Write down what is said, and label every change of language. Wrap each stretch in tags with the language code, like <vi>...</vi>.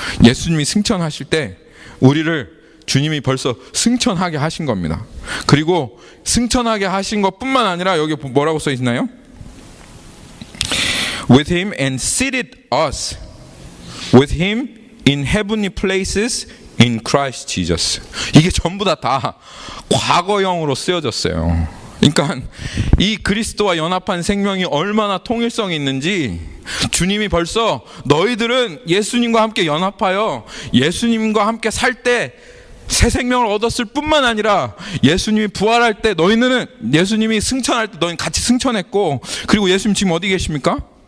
<ko>예수님이 승천하실 때 우리를 주님이 벌써 승천하게 하신 겁니다. 그리고 승천하게 하신 것뿐만 아니라 여기 뭐라고 써 있나요?</ko> <en>With him and seated us with him in heavenly places in Christ Jesus.</en> <ko>이게 전부 다 과거형으로 쓰여졌어요. 그러니까 이 그리스도와 연합한 생명이 얼마나 통일성이 있는지 주님이 벌써 너희들은 예수님과 함께 연합하여 예수님과 함께 살 때 새 생명을 얻었을 뿐만 아니라 예수님이 부활할 때 너희는, 예수님이 승천할 때 너희는 같이 승천했고, 그리고 예수님 지금 어디 계십니까?</ko>